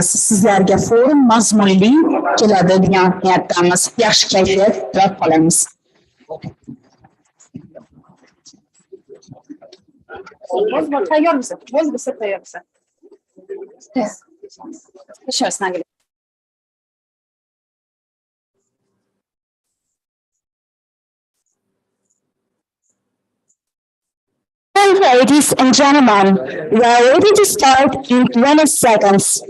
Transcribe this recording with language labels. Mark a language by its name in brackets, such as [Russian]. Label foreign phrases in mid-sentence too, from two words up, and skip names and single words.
[Uzbek] Sizlarga forum mazmunli keladi degan niyatdamiz. Yaxshi kayfiyat tilab qolamiz. Tayyor misin? Bo'lsa tayyor misin? [Russian] Сейчас нагрев. [English] Ladies and gentlemen, we are ready to start in 20 seconds.